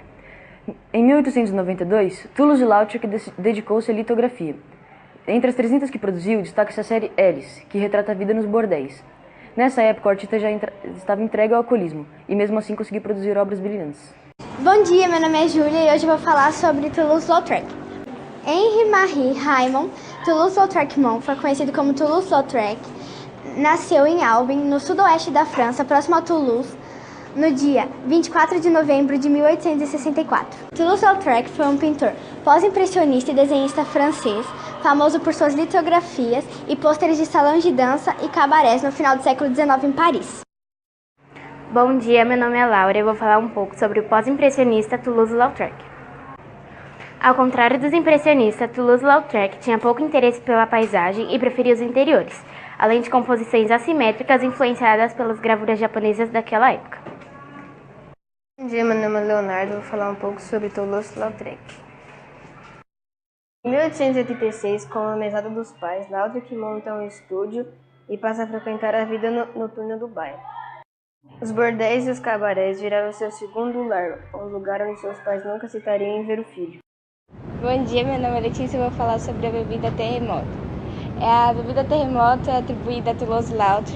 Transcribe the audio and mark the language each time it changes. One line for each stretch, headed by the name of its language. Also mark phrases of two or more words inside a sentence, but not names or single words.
Portuguese: Em 1892, Toulouse-Lautrec dedicou-se à litografia. Entre as 300 que produziu, destaca-se a série Alice, que retrata a vida nos bordéis. Nessa época, o artista já estava entregue ao alcoolismo e mesmo assim conseguiu produzir obras brilhantes. Bom dia, meu nome é Júlia e hoje eu vou falar sobre Toulouse-Lautrec. Henri-Marie Raymond Toulouse-Lautrec Monfort, conhecido como Toulouse-Lautrec, nasceu em Albin, no sudoeste da França, próximo a Toulouse, no dia 24 de novembro de 1864. Toulouse-Lautrec foi um pintor pós-impressionista e desenhista francês, famoso por suas litografias e pôsteres de salões de dança e cabarés no final do século XIX em Paris. Bom dia, meu nome é Laura e eu vou falar um pouco sobre o pós-impressionista Toulouse-Lautrec. Ao contrário dos impressionistas, Toulouse-Lautrec tinha pouco interesse pela paisagem e preferia os interiores, além de composições assimétricas influenciadas pelas gravuras japonesas daquela época. Bom dia, meu nome é Leonardo e vou falar um pouco sobre Toulouse-Lautrec. Em 1886, com a mesada dos pais, Lautrec monta um estúdio e passa a frequentar a vida noturna do bairro. Os bordéis e os cabarés viraram seu segundo lar, um lugar onde seus pais nunca hesitariam em ver o filho. Bom dia, meu nome é Letícia e vou falar sobre a bebida terremoto. A bebida terremoto é atribuída a Toulouse-Lautrec.